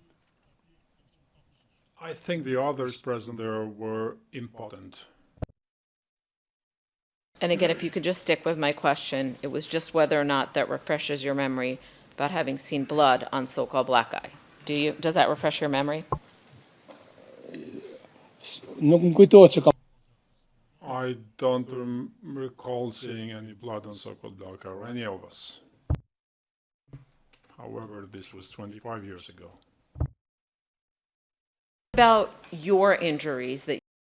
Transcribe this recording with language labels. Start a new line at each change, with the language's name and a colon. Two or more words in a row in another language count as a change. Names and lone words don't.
English: I think the others present there were impotent. And again, if you could just stick with my question, it was just whether or not that refreshes your memory about having seen blood on Sokol Blackeye. Does that refresh your memory?
Albanian: Nuk më kujtohet që kam.
English: I don't recall seeing any blood on Sokol Blackeye or any of us. However, this was 25 years ago. About your injuries that